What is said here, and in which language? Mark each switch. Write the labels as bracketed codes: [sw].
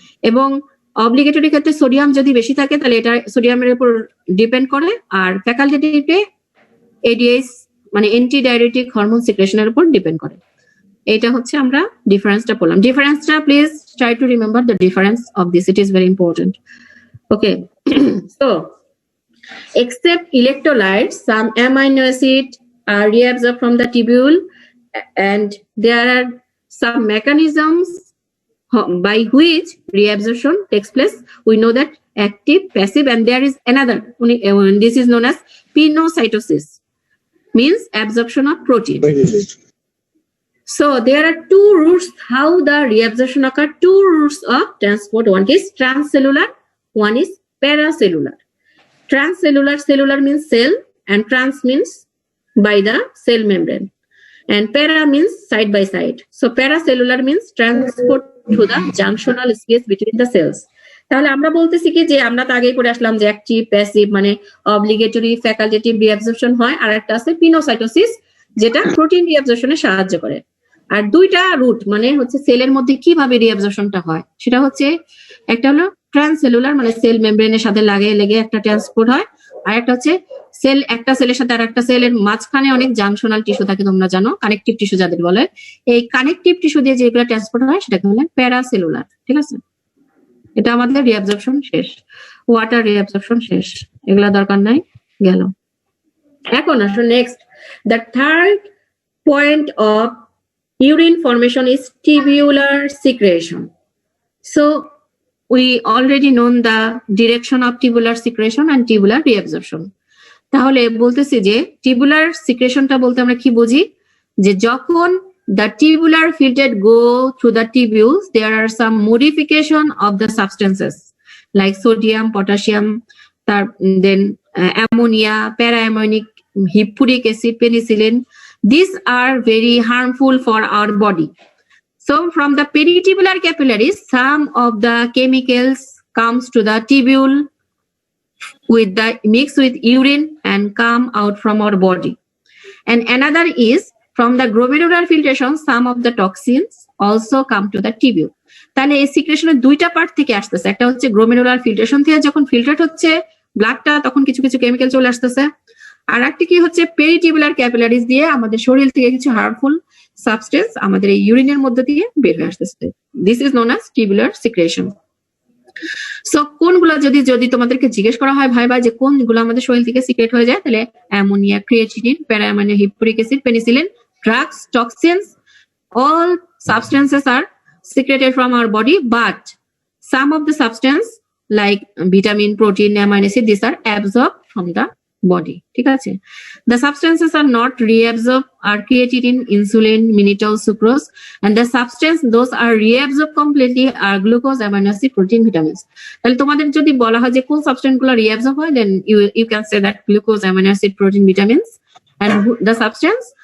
[bn] এবং অব্লিগেটরি ক্ষেত্রে সোডিয়াম যদি বেশি থাকে তাহলে এটা সোডিয়ামের উপর ডিপেন্ড করে, আর ফ্যাকাল্টেটিভে এডিএস মানে অ্যান্টিডাইউরেটিক হরমোন সিক্রেশনের উপর ডিপেন্ড করে। এটা হচ্ছে আমরা ডিফারেন্সটা পড়লাম। [en] ডিফারেন্সটা please try to remember the difference of this, it is very important. Okay, so except electrolytes, some amino acid are reabsorbed from the tubule, and there are some mechanisms by which reabsorption takes place. We know that active, passive, and there is another. This is known as pinocytosis, means absorption of protein. So there are two routes how the reabsorption occur. Two routes of transport. One is transcellular, one is paracellular. Transcellular, cellular means cell, and trans means by the cell membrane, and para means side by side. So paracellular means transport to the junctional space between the cells. [bn] তাহলে আমরা বলতেছি কি যে আমরা তো আগেই পড়ে আসলাম যে অ্যাক্টিভ, প্যাসিভ মানে অব্লিগেটরি, ফ্যাকাল্টেটিভ রিঅ্যাবজর্পশন হয়, আর একটা আছে পিনোসাইটোসিস যেটা প্রোটিন রিঅ্যাবজর্পশনে সাহায্য করে। আর দুইটা রুট মানে হচ্ছে সেলের মধ্যে কিভাবে রিঅ্যাবজর্পশনটা হয় সেটা হচ্ছে, একটা হলো ট্রান্সসেলুলার মানে সেল মেমব্রেনের সাথে লেগে একটা ট্রান্সপোর্ট হয়, আর একটা হচ্ছে সেল, একটা সেলের সাথে আর একটা সেলের মাঝখানে অনেক জাংশনাল টিস্যু থাকে, তোমরা জানো কানেকটিভ টিস্যু যাদের বলে। এই কানেকটিভ টিস্যু দিয়ে যেগুলো ট্রান্সপোর্ট হয় সেটাকে বলে প্যারাসেলুলার। ঠিক আছে, এটা আমাদের রিঅ্যাবজর্পশন শেষ, ওয়াটার রিঅ্যাবজর্পশন শেষ, এগুলা দরকার নাই, গেল। এখন আসো [en] Next, the third point of urine formation is tubular secretion. So we already known the direction of tubular secretion and tubular reabsorption. [bn] তাহলে বলতেছি যে টিবুলার সিক্রেশনটা বলতে আমরা কি বুঝি, যে যখন [en] the tubular filtrate go through the tubules, there are some modification of the substances like sodium, potassium, then ammonia, para-ammonic, hippuric acid, penicillin. These are very harmful for our body. So from the peritubular capillaries, some of the chemicals comes to the tubule with the mix with urine and come out from our body. And another is from the glomerular filtration, some of the toxins also come to the tubule. [bn] তাহলে এই সিক্রেশনের দুইটা part থেকে আসতেছে, একটা হচ্ছে glomerular filtration থেকে যখন filter হচ্ছে ব্লাডটা তখন কিছু কিছু কেমিক্যাল চলে আসতেছে, আর একটা কি হচ্ছে পেরিটিবুলার ক্যাপিলারিজ দিয়ে আমাদের শরীর থেকে কিছু হার্মফুল সাবস্টেন্স আমাদের এই ইউরিনের মধ্যে দিয়ে বের হয়ে আসতেছে। [en] This is known as tubular secretion. [bn] So কোনগুলো যদি তোমাদেরকে জিজ্ঞেস করা হয় ভাই যে কোনগুলো আমাদের শরীর থেকে সিক্রেট হয়ে যায়, তাহলে ammonia, creatinine, প্যারাঅ্যামিনো, হিপ্পুরিক acid, penicillin, drugs, toxins, [en] all substances are secreted from our body, but some of the substance like vitamin, protein, amino acid, these are absorbed from the body. [bn] ঠিক আছে, [en] the substances are not reabsorbed are creatine, insulin, mannitol, sucrose, and the substance those are reabsorbed completely are glucose, amino acid, protein, vitamins. [bn] তাহলে তোমাদের যদি বলা হয় যে কোন substance গুলো রিঅ্যাবসর্ব হয়, [en] then you can say that glucose, amino acid, protein, vitamins, and the substance